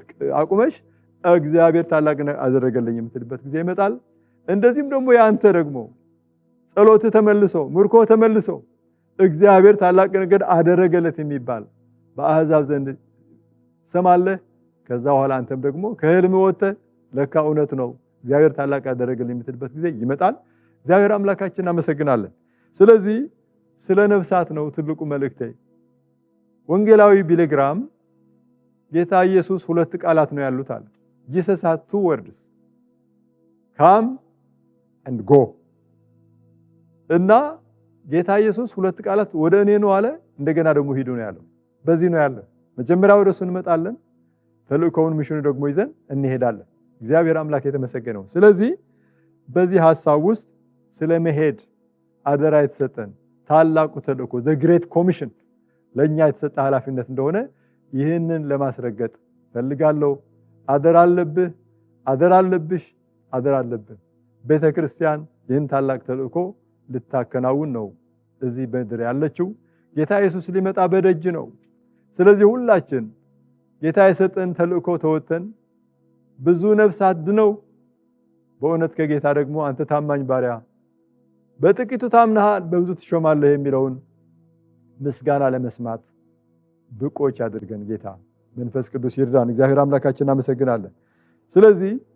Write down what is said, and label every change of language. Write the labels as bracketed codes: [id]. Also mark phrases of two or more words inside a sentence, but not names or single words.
[am] አቁመሽ እግዚአብሔር ታላቅ ነገር አደረገልኝ የምትልበት ጊዜ ይመጣል። እንደዚህም ደግሞ ያንተ ደግሞ ጸሎት ተመልሶ ምርኮ ተመልሶ እግዚአብሔር ታላቅ ነገር አደረገለት የሚባል በአሕዛብ ዘንድ ሰማለህ። ከዛ በኋላ አንተም ደግሞ ከህልም ወጥተህ ለካ እውነት ነው እግዚአብሔር ታላቅ አደረገልኝ የምትልበት ጊዜ ይመጣል። እግዚአብሔር አምላካችን እናመሰግናለን። ስለዚህ ስለ ነፍሳት ነው ትልቁ መልእክቴ። ወንጌላዊ ቢሊግራም ጌታ ኢየሱስ ሁለት ቃላት ነው ያሉት አለ። [en] Jesus has two words, come and go። [am] እና ጌታ ኢየሱስ ሁለት ቃላት ወደ እኔ ነው አለ፣ እንደገና ደግሞ ሂዱ ነው ያለው። በዚህ ነው ያለው። መጀመሪያ ወደሱ እንመጣለን፣ ተልእኮውን ሚሽኑ ደግሞ ይዘን እንሄዳለን። እግዚአብሔር አምላክ የተመሰገነው። ስለዚህ በዚህ ሐሳብ ውስጥ ስለ መሄድ አደራ የተሰጠን ታላቁ ተልእኮ [en] the great commission [am] ለኛ የተሰጠ ኃላፊነት እንደሆነ ይህንን ለማስረገጥ ፈልጋለሁ። አደራ አለብህ፣ አደራ አለብሽ፣ አደራ አለብህ። ቤተክርስቲያን ይህን ታላቅ ተልእኮ ልታከናውን ነው እዚህ በድር ያለችው። ጌታ ኢየሱስ ሊመጣ በደጅ ነው። ስለዚህ ሁላችን ጌታ የሰጠን ተልእኮ ተወተን ብዙ ነፍሳት ድነው በእውነት ከጌታ ደግሞ አንተ ታማኝ ባሪያ በጥቂቱ ታምነሃል በብዙ ትሾማለህ የሚለውን ምስጋና ለመስማት ብቆች አድርገን ጌታ መንፈስ ቅዱስ ይርዳን። እግዚአብሔር አምላካችን እናመሰግናለን። ስለዚህ